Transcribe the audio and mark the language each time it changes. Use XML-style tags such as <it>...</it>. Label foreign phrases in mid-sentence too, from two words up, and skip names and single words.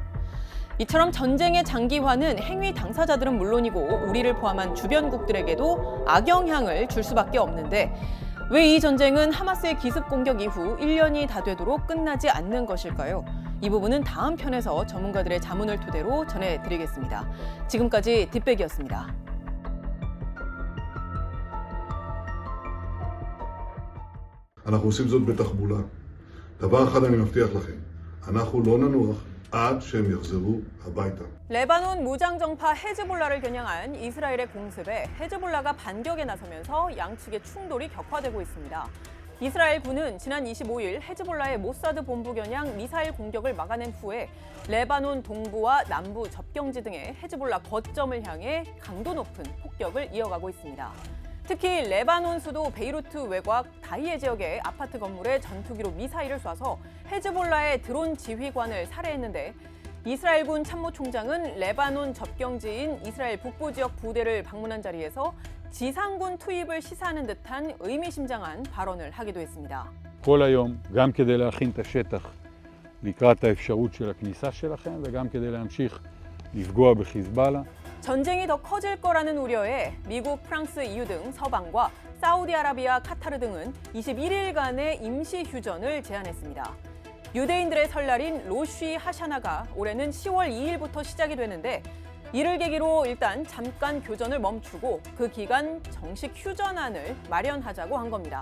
<ko>이처럼 전쟁의 장기화는 행위 당사자들은 물론이고 우리를 포함한 주변국들에게도 악영향을 줄 수밖에 없는데 왜 이 전쟁은 하마스의 기습 공격 이후 1년이 다 되도록 끝나지 않는 것일까요? 이 부분은 다음 편에서 전문가들의 자문을 토대로 전해드리겠습니다. 지금까지 뒷백이었습니다.</ko> <he>אנחנו עושים זאת בתחבולה. דבר אחד אני מבטיח לכם, אנחנו לא ננוח עד שהם יחזרו הביתה.</he> <ko>레바논 무장정파 헤즈볼라를 겨냥한 이스라엘의 공습에 헤즈볼라가 반격에 나서면서 양측의 충돌이 격화되고 있습니다. 이스라엘 군은 지난 25일 헤즈볼라의 모사드 본부 겨냥 미사일 공격을 막아낸 후에 레바논 동부와 남부 접경지 등의 헤즈볼라 거점을 향해 강도 높은 폭격을 이어가고 있습니다. 특히 레바논 수도 베이루트 외곽 다히에 지역의 아파트 건물에 전투기로 미사일을 쏴서 헤즈볼라의 드론 지휘관을 살해했는데 이스라엘군 참모총장은 레바논 접경지인 이스라엘 북부 지역 부대를 방문한 자리에서 지상군 투입을 시사하는 듯한 의미심장한 발언을 하기도 했습니다.</ko> <he>כל היום, גם כדי להכין את השטח לקראת האפשרות של הכניסה שלכם וגם כדי להמשיך לפגוע בחיזבאללה.</he> <ko>전쟁이 더 커질 거라는 우려에 미국, 프랑스, EU 등 서방과 사우디아라비아, 카타르 등은 21일간의 임시 휴전을 제안했습니다. 유대인들의 설날인 로쉬 하샤나가 올해는 10월 2일부터 시작이 되는데 이를 계기로 일단 잠깐 교전을 멈추고 그 기간 정식 휴전안을 마련하자고 한 겁니다.</ko>